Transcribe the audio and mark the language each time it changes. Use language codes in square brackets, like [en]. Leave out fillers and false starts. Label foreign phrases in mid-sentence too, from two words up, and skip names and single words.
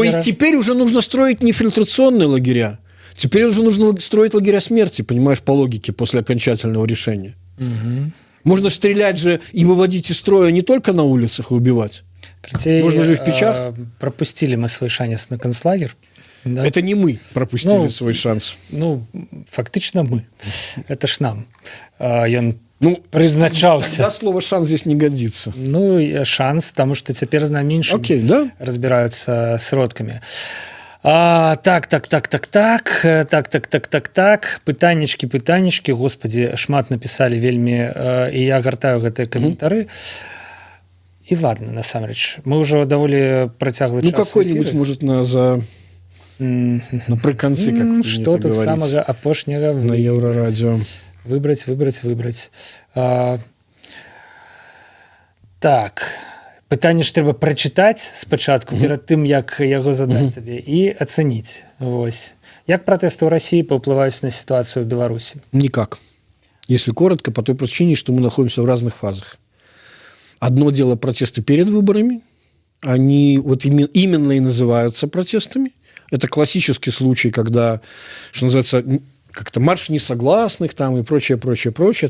[ru] То есть теперь уже нужно строить не фильтрационные лагеря, теперь уже нужно строить лагеря смерти, понимаешь, по логике, после окончательного решения. Угу. Можно стрелять же и выводить из строя не только на улицах и убивать. Кстати, можно же и в печах. Пропустили мы свой шанец на концлагер. Да? Это не мы пропустили свой шанс. Ну, фактично мы. Это ж нам. [be] Ён призначаўся. [ru] Тогда слово «шанс» здесь не годится. Ну, шанс, потому что теперь з нами іншими разбираются сродками. Так. [be] Пытанечки, господи, шмат написали вельмі, і я гартаю гэтыя каментары. І ладно, насамрэч. Мы ўжо даволі працяглы час. Ну, [ru] какой-нибудь, может, напрыканцы, как [be] что тут самага апошняга на Еўрарадио выбраць. Так, пытанне ж трэба прачытаць спачатку перад тым, як яго задаць табе, і ацаніць. Вось. Як пратэсты ў России паўплываюць на [ru] ситуацию в Беларуси? Никак. Если коротко, по той причине, что мы находимся в разных фазах. Одно дело протесты перед выборами, они вот именно и называются протестами, Это классический случай, когда, что называется, как-то марш несогласных там и прочее.